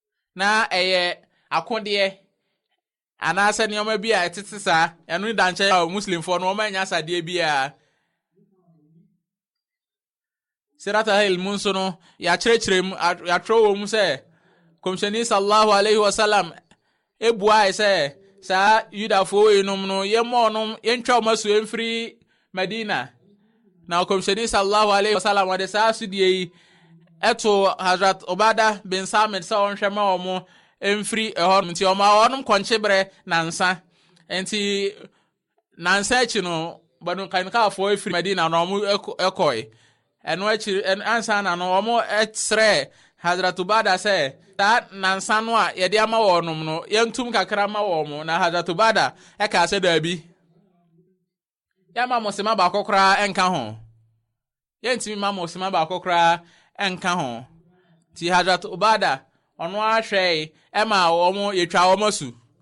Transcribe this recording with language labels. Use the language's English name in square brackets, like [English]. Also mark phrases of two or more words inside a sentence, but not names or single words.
[Akan] na akode anaasɛ nneɛma bi a ɛtete saa ɛno da nkyɛn a muslimfoɔ no wɔn anya asadeɛ bi a Sirata Hil mu nso no yɛakyerɛkyerɛ mu yɛatwerɛ wɔ mu sɛ Kɔmhyɛni [Arabic] صلى الله عليه وسلم [Akan] ebua sɛ saa Yudafoɔ enom no yɛmmɔ ɔnom yɛntwa ɔmo asu mfiri Medina na Kɔmhyɛni [Arabic] صلى الله عليه وسلم [Akan] wɔde saa asudie yi ɛto Hazrat Obada bin Samit sɛ ɔnhwɛ ma ɔmo mfiri ɛhɔ nti ɔnom kɔnkyebrɛ nansa nti nansa akyi no Banu Kainkafoɔ efiri Medina na ɔmo ɛkɔe ɛno akyi ansa na no ɔmo ɛsrɛ Hazrat Obada sɛ saa nansa no a yɛde ama wɔnom no yɛntum kakra ma wɔn na Hazrat Obada ɛka sɛ daabi yɛma mosema baako koraa ɛnka ho yɛntimi ma mosema baako koraa ɛnka ho ti Hazrat Obada ɔno ahwɛ ɛma wɔn yɛtwa wɔn asu